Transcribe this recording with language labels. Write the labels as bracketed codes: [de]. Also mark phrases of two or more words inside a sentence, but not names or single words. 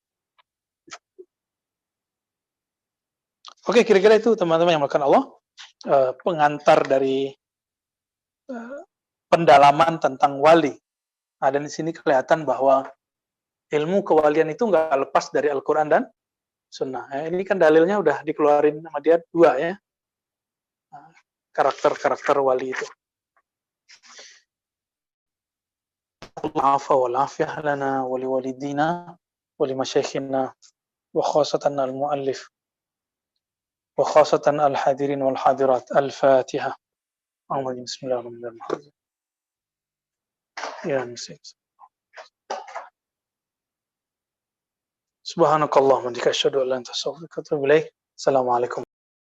[id] Oke, kira-kira itu teman-teman yang melakukan Allah, pengantar dari pendalaman tentang wali. Nah, dan di sini kelihatan bahwa ilmu kewalian itu nggak lepas dari Al-Quran dan Sunnah. Ini kan dalilnya udah dikeluarin sama dia dua ya, karakter-karakter wali itu. [ar] العفو والعافية لنا ولوالدينا ولمشايخنا وخاصة المؤلف وخاصة الحاضرين والحاضرات. [id] Al-Fatihah. Bismillahirrahmanirrahim. Ya nasi. [ar] سبحانك اللهم وبحمدك أشهد أن لا إله إلا أنت أستغفرك وأتوب إليك. [id] Assalamualaikum.